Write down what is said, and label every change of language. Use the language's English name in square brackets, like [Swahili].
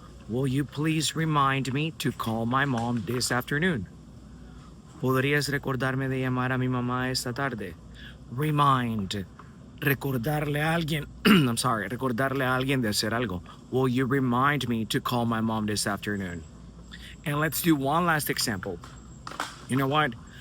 [English] Will you please remind me to call my mom this afternoon? [Spanish] ¿Podrías recordarme de llamar a mi mamá esta tarde? Remind. Recordarle a alguien. I'm sorry, recordarle a alguien de hacer algo. [English] Will you remind me to call my mom this afternoon? And let's do one last example. You know what?